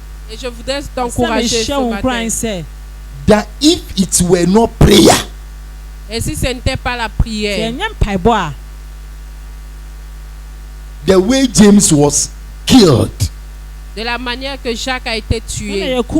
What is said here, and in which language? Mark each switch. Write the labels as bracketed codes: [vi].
[fr] Et je voudrais t'encourager ce matin. [en] That if it were not prayer, [fr] et si ce n'était pas la prière, [en] the way James was killed, [fr] de la manière que Jacques a été tué,